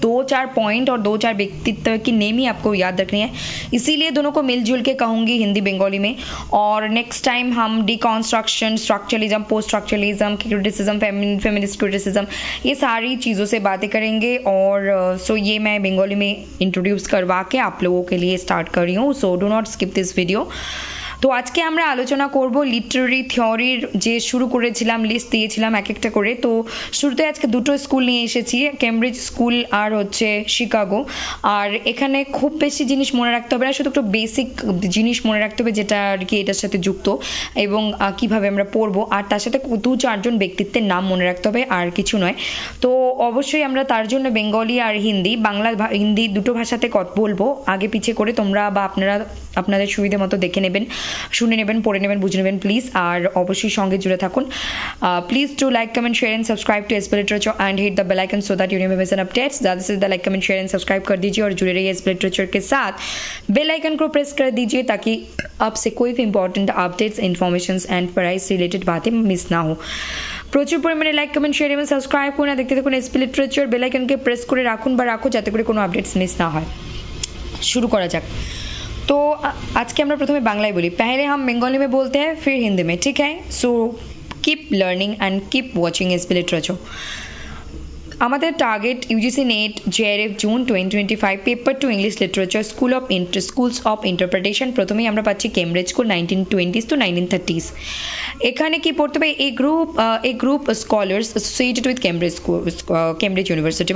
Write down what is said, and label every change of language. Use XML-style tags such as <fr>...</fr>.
<hi>दो चार पॉइंट और दो चार व्यक्तित्व की नेम ही आपको याद रखनी है, इसीलिए दोनों को मिलजुल के कहूँगी हिंदी बंगाली में। और नेक्स्ट टाइम हम डिकॉन्स्ट्रक्शन, structuralism, post structuralism, criticism, feminist criticism, ये सारी चीज़ों से बातें करेंगे। और सो ये मैं बंगाली में इंट्रोड्यूस करवा के आप लोगों के लिए स्टार्ट कर रही हूँ।</hi> <en>So do not skip this video.</en> <bn>তো আজকে আমরা আলোচনা করব লিটারেরি থিওরির যে শুরু করেছিলাম, লিস্ট দিয়েছিলাম এক একটা করে। তো শুরুতে আজকে দুটো স্কুল নিয়ে এসেছি, কেমব্রিজ স্কুল আর হচ্ছে শিকাগো। আর এখানে খুব বেশি জিনিস মনে রাখতে হবে না, শুধু একটু বেসিক জিনিস মনে রাখতে হবে যেটা আর কি এটার সাথে যুক্ত এবং কিভাবে আমরা পড়বো। আর তার সাথে দু চারজন ব্যক্তিত্বের নাম মনে রাখতে হবে, আর কিছু নয়। তো অবশ্যই আমরা তার জন্য বেঙ্গলি আর হিন্দি, বাংলা হিন্দি দুটো ভাষাতে বলবো আগে পিছিয়ে করে। তোমরা বা আপনারা আপনাদের সুবিধা মতো দেখে নেবেন, শুনে নেবেন, পড়ে নেবেন, বুঝে নেবেন প্লিজ। আর অবশ্যই সঙ্গে জুড়ে থাকুন।</bn> <en>please to like, comment,</en> <hi>share and subscribe to SP literature and hit the bell icon so that you never miss N updates. ज़्यादा से ज़्यादा like, comment, share and subscribe कर दीजिए और जुड़े रहिए एसपी लिटरेचर के साथ। बेल आइकन को प्रेस कर दीजिए ताकि आपसे कोई भी इंपॉर्टेंट अपडेट्स, इन्फॉर्मेशन एंड पढ़ाई से रिलेटेड बातें मिस ना हो।</hi> <bn>প্রচুর পরিমাণে লাইক, কমেন্ট, শেয়ার এবং সাবস্ক্রাইব করুন। দেখতে দেখুন এসপি লিটারেচার, বেল আইকনকে প্রেস করে রাখুন বা রাখো যাতে করে কোনো আপডেটস মিস না হয়। शुरू करा जाक। तो आज के हम प्रथम बांग्लाई बोली,</bn> <hi>पहले हम बंगाली में बोलते हैं फिर हिंदी में, ठीक है।</hi> <en>So keep learning and keep watching SP literature. আমাদের target UGC NET JRF June 2025 paper two English literature schools of interpretation.</en> <bn>প্রথমেই আমরা পাচ্ছি Cambridge school 1920s to 1930s। এখানে কি পড়তে হবে?</bn> <en>A group scholars associated with Cambridge university.</en>